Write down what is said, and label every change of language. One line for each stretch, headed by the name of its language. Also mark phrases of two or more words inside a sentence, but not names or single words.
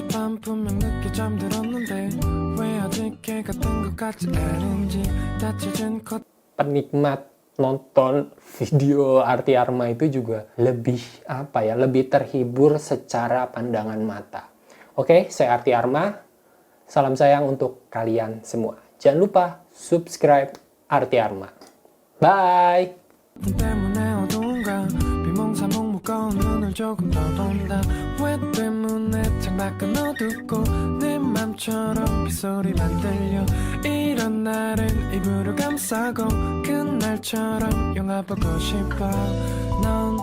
Indonesian: Penikmat nonton video Arti Arma itu juga lebih lebih terhibur secara pandangan mata. Oke, saya Arti Arma. Salam sayang untuk kalian semua. Jangan lupa subscribe Arti Arma. Bye!
Korean: 때문에 어두운가 비몽사몽 무거운 눈을 조금 더 본다 왜 때문에 창밖은 어둡고 내 맘처럼 빗소리만 들려 이런 날은 이불을 감싸고 그날처럼 영화 보고 싶어 너